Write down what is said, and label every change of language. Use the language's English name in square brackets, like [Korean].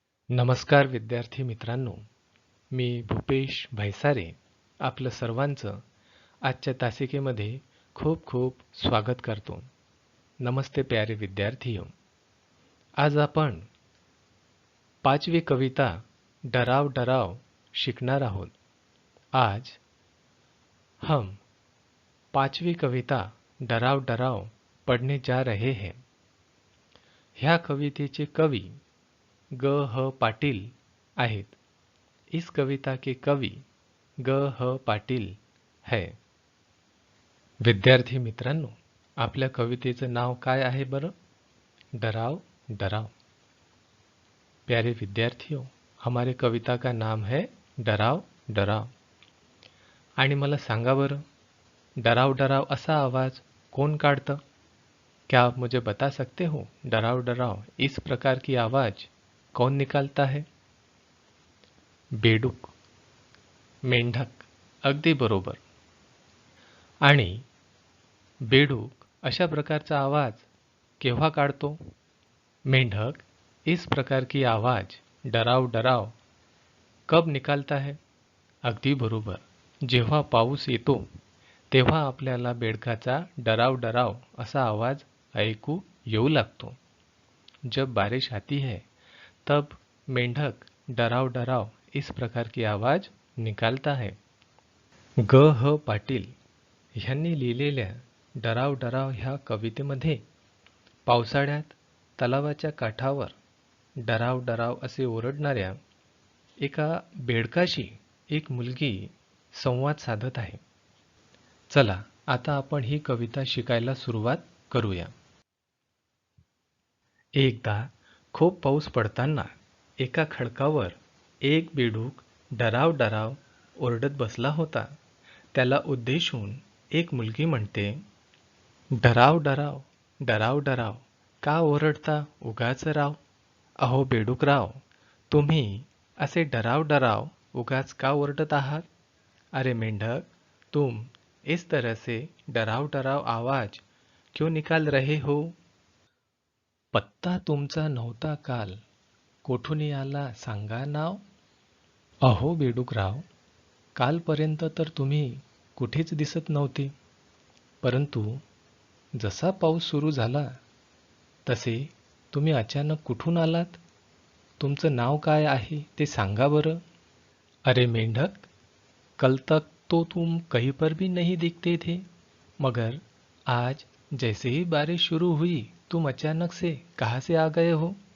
[Marathi] नमस्कार विद्यार्थी मित्रांनो, मी भूपेश भैसारे आपलं सर्वांचं आजच्या तासिकेमध्ये खूप खूप स्वागत करतो. [Hindi] नमस्ते प्यारे विद्यार्थियों. [Marathi] आज आपण पाचवी कविता डराव डराव शिकणार आहोत. [Hindi] आज हम पाचवी कविता डराव डराव पढ़ने जा रहे हैं. [Marathi] ह्या कवितेचे कवी ग ह पाटील आहेत. [Hindi] इस कविता के कवि ग ह पाटील है. [Marathi] विद्यार्थी मित्रांनो, आपल्या कवितेचं नाव काय आहे बरं? डराव डराव. [Hindi] प्यारे विद्यार्थियों, हमारे कविता का नाम है डराव डराव. [Marathi] आणि मला सांगा बरं, डराव डराव असा आवाज कौन काढतं? [Hindi] क्या आप मुझे बता सकते हो? डराव डराव इस प्रकार की आवाज कौन निकालता है? [Marathi] बेडूक, मेंढक. अगदी बरोबर. आणि बेडूक अशा प्रकारचा आवाज केव्हा काढतो? [Hindi] मेंढक इस प्रकार की आवाज डराव डराव कब निकालता है? [Marathi] अगदी बरोबर. जेव्हा पाऊस येतो तेव्हा आपल्याला बेडकाचा डराव डराव असा आवाज ऐकू येऊ लागतो. [Hindi] जब बारिश आती है तब मेंढक डराव डराव इस प्रकार की आवाज निकालता है. [Marathi] ग ह पाटील ह्यांनी लिहिलेल्या डराव डराव ह्या कवितेमध्ये पावसाळ्यात तलावाच्या काठावर डराव डराव असे ओरडणाऱ्या एका बेडकाशी एक मुलगी संवाद साधत आहे. चला आता आपण ही कविता शिकायला सुरुवात करूया. एकदा खूप पाऊस पडताना एका खडकावर एक बेडूक डराव डराव ओरडत बसला होता. त्याला उद्देशून एक मुलगी म्हणते, डराव डराव डराव डराव का ओरडता उगाच राव? अहो बेडूकराव, तुम्ही असे डराव डराव उगाच का ओरडत आहात? [Hindi] अरे मेंढक, तुम इस तरह से डराव डराव आवाज क्यों निकाल रहे हो? [Marathi] पत्ता तुमचा नव्हता काल, कोठून आला सांगा नाव? अहो बेडूकराव, कालपर्यंत तर तुम्ही कुठेच दिसत नव्हते, परंतु जसा पाऊस सुरू झाला तसे तुम्ही अचानक कुठून आलात? तुमचं नाव काय आहे ते सांगा बरं. [Hindi] अरे मेंढक, कल तक तो तुम कहीं पर भी नहीं दिखते थे, मगर आज जैसे ही बारिश शुरू हुई तुम अचानक से कहाँ से आ गए हो?